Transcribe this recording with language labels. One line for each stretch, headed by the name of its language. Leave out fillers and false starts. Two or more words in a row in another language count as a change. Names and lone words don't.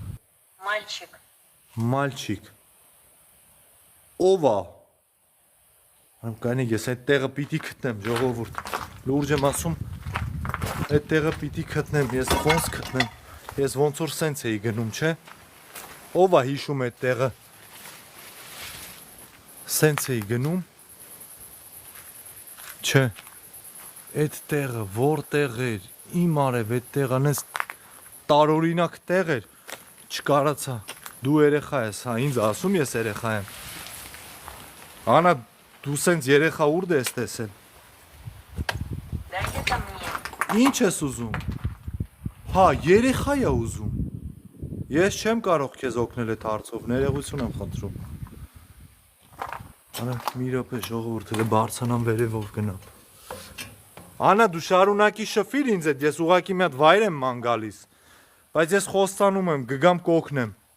Armenian: Մալչիկ։ Ով է։ Կանիկ ես այդ տեղը պիտի գտնեմ, ժողովուրդ։ Լուրջ եմ ասում, այդ տեղը պիտի գտնեմ, ես ոնց գտնեմ։ Ես ոնց որ սենց էի գնում, չէ։ Ով է հիշում այդ տեղը։ Սենց էի գնում։ Չէ։ Այդ տեղը որտեղ էր։ Իմ արև այդ տեղան ես տարօրինակ տեղ էր, չկարացա, դու երեխա ես, հա, ինձ ասում ես երեխա եմ, Անա Դու սենց երեխա ուր ես տեսել։
Russian: Дайте ко мне.
Armenian: Ինչ ես ուզում։ Հա, երեխա է ուզում։ Ես չեմ կարող քեզ օգնել այդ հարցով, ներողություն եմ խնդրում։ Արա մի րոպե ժողովուրդը բարձանամ վերևով գնամ։ Անա դու շարունակի շփիր ինձ հետ, ես ուղակի մի հատ վայր եմ ման գալիս։ Բայց ես խոստանում եմ, կգամ կօգնեմ։